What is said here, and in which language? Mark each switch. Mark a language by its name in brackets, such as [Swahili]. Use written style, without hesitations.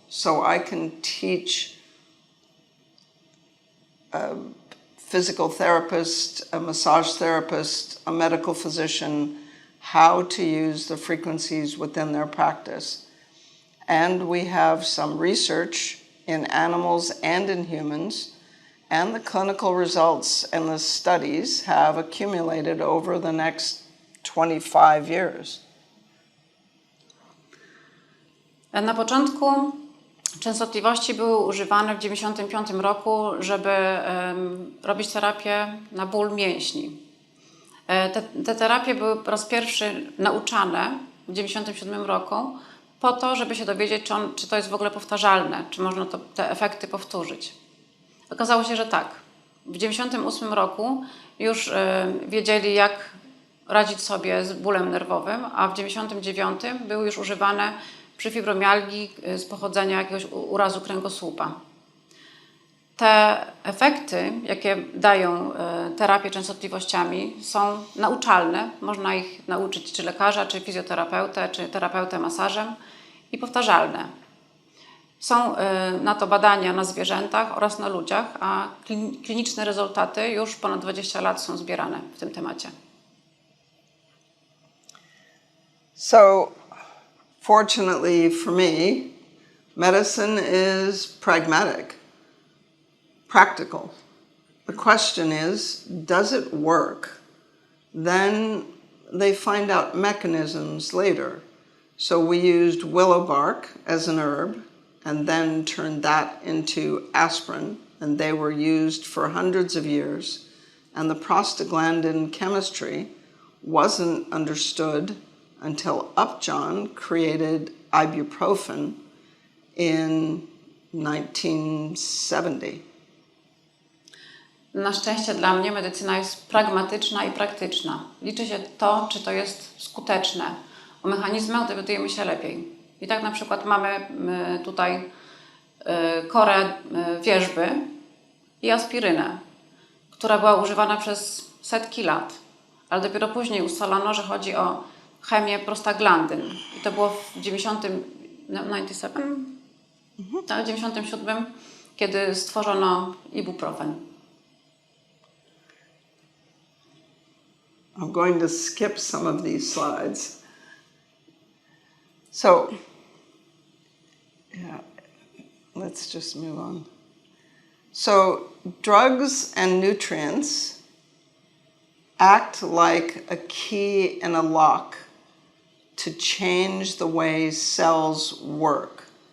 [English] So I can teach a physical therapist, a massage therapist, a medical physician, how to use the frequencies within their practice. And we have some research in animals and in humans, and the clinical results and the studies have accumulated over the next 25 years. [Polish] Na początku częstotliwości były używane w 1995 roku, żeby robić terapię na ból mięśni. Te terapie były po raz pierwszy nauczane w 1997 roku po to, żeby się dowiedzieć, czy to jest w ogóle powtarzalne, czy można te efekty powtórzyć. Okazało się, że tak. W 1998 roku już wiedzieli, jak radzić sobie z bólem nerwowym, a w 1999 były już używane przy fibromialgii z pochodzenia jakiegoś urazu kręgosłupa. Te efekty, jakie dają terapie częstotliwościami, są nauczalne. Można ich nauczyć czy lekarza, czy fizjoterapeutę, czy terapeutę masażem i powtarzalne. Są na to badania na zwierzętach oraz na ludziach, a kliniczne rezultaty już ponad 20 lat są zbierane w tym temacie. [English] So, fortunately for me, medicine is pragmatic, practical. The question is, does it work? Then they find out mechanisms later. So we used willow bark as an herb and then turned that into aspirin, and they were used for hundreds of years. And the prostaglandin chemistry wasn't understood until Upjohn created ibuprofen in 1970. [Polish] Na szczęście dla mnie medycyna jest pragmatyczna i praktyczna. Liczy się to, czy to jest skuteczne. O mechanizmach dowiadujemy się lepiej. I tak na przykład mamy tutaj korę wierzby i aspirynę, która była używana przez setki lat. Ale dopiero później ustalono, że chodzi o chemię prostaglandyn. I to było w 97, kiedy stworzono ibuprofen. [English] I'm going to skip some of these slides. So, yeah, let's just move on. So, drugs and nutrients act like a key and a lock to change the way cells work.